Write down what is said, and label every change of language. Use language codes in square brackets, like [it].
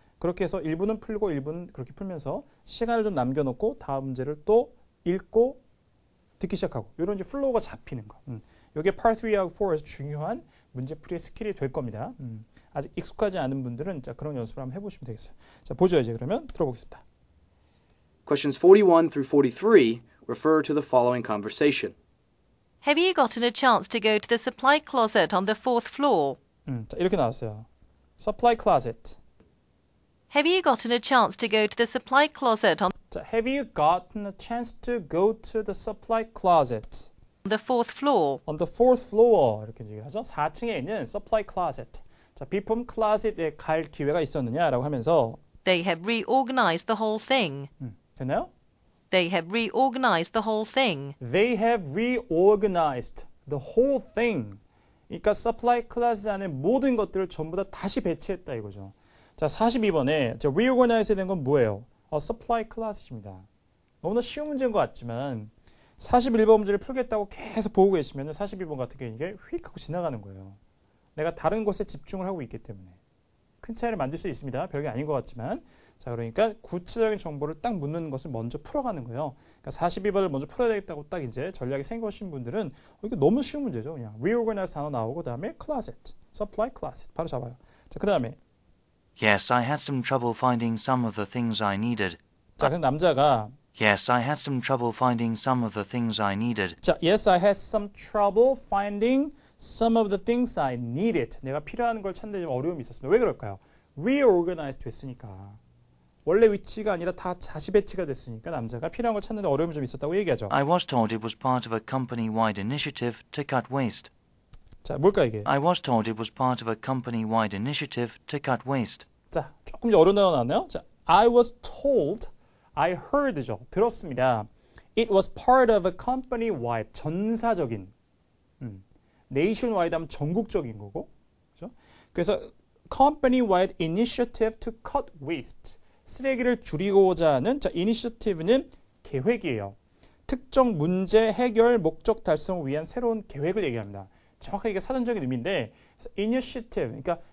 [ko] 그렇게 해서 1부는 풀고 1부는 그렇게 풀면서 시간을 좀 남겨놓고 다음 문제를 또 읽고 듣기 시작하고 이런 이제 플로우가 잡히는 거. 이게 Part 3하고 4에서 중요한 문제풀이의 스킬이 될 겁니다. 아직 익숙하지 않은 분들은 자, 그런 연습을 한번 해보시면 되겠어요. 자, 보죠 이제 그러면 들어보겠습니다. [en] Questions 41 through 43 refer to the following conversation. Have you gotten a chance to go to the supply closet on the 4th floor? [ko] 자, 이렇게 나왔어요. Supply closet. [en] Have you gotten a chance to go to the supply closet on 자, have you gotten a chance to go to the supply closet? the 4th floor? On the 4th floor [ko] 이렇게 얘기를 하죠. 4층에 있는 supply closet. 자, 비품 클로셋에 갈 기회가 있었느냐라고 하면서 [en] They have reorganized the whole thing. [ko] 됐나요? [en] They have reorganized the whole thing. They have reorganized the whole thing. [ko] 그러니까 supply closet 안에 모든 것들을 전부 다 다시 배치했다 이거죠. 자, 42번에 reorganize에 된 건 뭐예요? supply closet입니다. 너무나 쉬운 문제인 것 같지만 41번 문제를 풀겠다고 계속 보고 계시면 42번 같은 경우에 이게 휙 하고 지나가는 거예요. 내가 다른 것에 집중을 하고 있기 때문에 큰 차이를 만들 수 있습니다. 별게 아닌 것 같지만 자, 그러니까 구체적인 정보를 딱 묻는 것을 먼저 풀어가는 거예요. 그러니까 42번을 먼저 풀어야 되겠다고 딱 이제 전략이 생기신 분들은 이거 너무 쉬운 문제죠. 그냥 reorganize 단어 나오고 그다음에 closet, supply closet 바로 잡아요. 자, 그다음에 [en] Yes, I had some trouble finding some of the things I needed. [ko] 자, 그럼 남자가 [en] Yes, I had some trouble finding some of the things I needed. 자, yes, I had some trouble finding some of the things I needed. [ko] 내가 필요한 걸 찾는 데 좀 어려움이 있었습니다. 왜 그럴까요? reorganize 됐으니까. 원래 위치가 아니라 다 다시 배치가 됐으니까 남자가 필요한 걸 찾는 데 어려움이 좀 있었다고 얘기하죠. [en] I was told it was part of a company-wide initiative to cut waste. [ko] 자, 뭘까 이게? [en] I was told it was part of a company-wide initiative to cut waste. [ko] 자, 조금 이제 어려운 단어 나왔나요? [en] 자, I was told, I heard죠. [ko] 들었습니다. [en] It was part of a company-wide, 전사적인, nationwide [ko] 하면 전국적인 거고, 그렇죠? 그래서 [en] company-wide initiative to cut waste, [ko] 쓰레기를 줄이고자 하는 자, initiative는 계획이에요. 특정 문제 해결 목적 달성을 위한 새로운 계획을 얘기합니다. 정확하게 이게 사전적인 의미인데 initiative, 그러니까